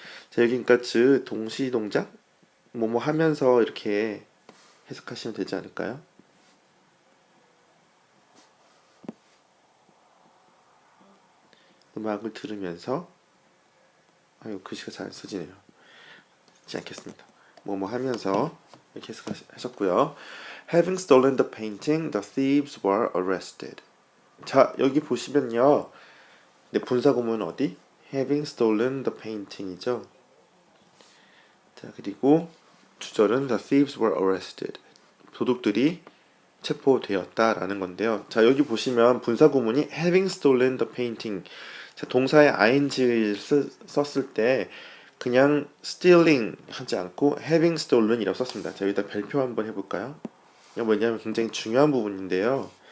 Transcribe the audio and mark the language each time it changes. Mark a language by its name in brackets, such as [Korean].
[Korean] 자, 여기 그러니까 즉 동시 동작 뭐뭐 하면서 이렇게 해석하시면 되지 않을까요? 음악을 들으면서 아유 글씨가 잘 안 써지네요. 쓰지 않겠습니다. 뭐뭐 하면서 이렇게 해석하셨고요. [English] Having stolen the painting, the thieves were arrested. [Korean] 자, 여기 보시면요. 네, 분사구문은 어디? [English] Having stolen the painting이죠. [Korean] 자, 그리고 주절은 [English] the thieves were arrested. [Korean] 도둑들이 체포되었다라는 건데요. 자, 여기 보시면 분사구문이 [English] having stolen the painting. [Korean] 자, 동사에 ing를 썼을 때 그냥 stealing 하지 않고 having stolen이라고 썼습니다. 자, 여기다 별표 한번 해볼까요? 이거 뭐냐면 굉장히 중요한 부분인데요.